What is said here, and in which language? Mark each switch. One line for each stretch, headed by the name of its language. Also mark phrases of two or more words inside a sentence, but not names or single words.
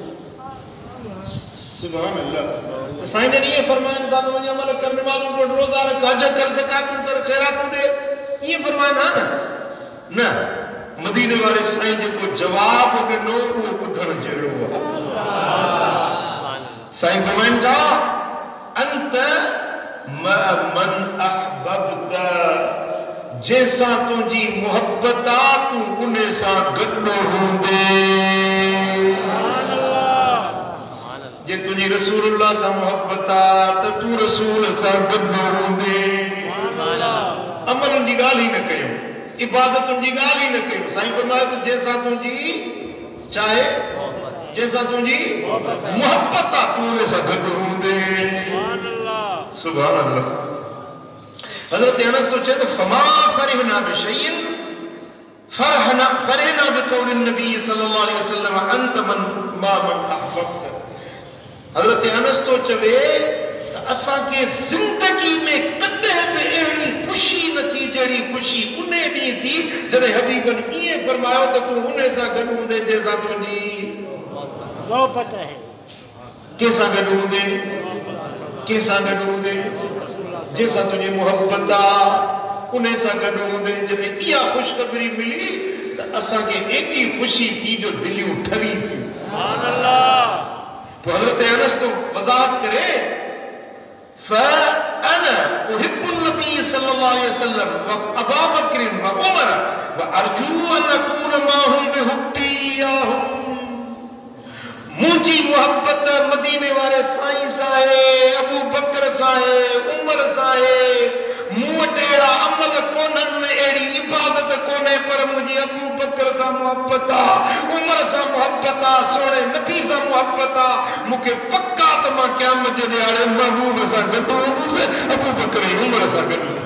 Arabic: سبحان الله
Sindhi: साईं जन ये फरमाइन था वञ अमल कर नमाज़ूं पढ़ रोज़ा रख हज कर ज़कातूं कर ख़ैरातूं ॾे ये फरमाइन आहे न मदीने वारे साईं जेको जवाब ॾिनो उहो ॿुधण जहिड़ो आहे साईं फरमाइन था
Arabic: أنت مع من أحببت
Sindhi: जैसा तुझी मोहब्बत आ तू उन सां गॾु हूंदे जे तुझी रसूलुल्लाह सां मोहब्बत आ त तू रसूल सां गॾु हूंदे अमलनि जी ॻाल्हि ई न कयूं इबादतुनि जी ॻाल्हि ई न कयूं साईं फरमायो त जैसा तुझी चाहे जैसा तुझी मोहब्बत आ तू उन सां गॾु हूंदे
Arabic: سبحان الله
Sindhi: हज़रत अनस तो चए तो
Arabic: فما فرحنا بشيء فرحنا بقول النبي صلى الله عليه وسلم أنت من مع من أحببت
Sindhi: हज़रत अनस तो चवे त असां के जिंदगी में कॾहिं बि अहिड़ी ख़ुशी न थी जहिड़ी ख़ुशी उन ॾींहुं थी जॾहिं हबीबन ईअं फरमायो त तूं उन सां गॾु हूंदे जंहिंसां तुंहिंजी मोहब्बत आहे कंहिंसां गॾु हूंदे कंहिंसां गॾु हूंदे जैसा तुझे मोहब्बत आ उन सां गॾु हूंदे जॾहिं इहा ख़ुशख़बरी मिली त असांखे एॾी ख़ुशी थी जो दिलियूं ठरी पियूं
Arabic: سبحان الله
Sindhi: पोइ हज़रत अनस तो वज़ाहत करे
Arabic: فأنا أحب النبي صلى الله عليه وسلم وأبا بكر وعمر وأرجو أن أكون معهم بحبي إياهم मुझी
Sindhi: मोहब्बत मदीने वारे साईं सां अबू बकर सां उमर सां मूं वटि अहिड़ा अमल कोन्हनि अहिड़ी इबादत कोन्हे पर मुंहिंजी अबू बकर सां मोहब्बत आहे उमर सां मोहब्बत आहे सोणे नबी सां मोहब्बत आहे मूंखे पक्का त मां क़यामत जे ॾियारे महबूब सां गॾु हूंदुसि अबू बकर ऐं उमर सां गॾु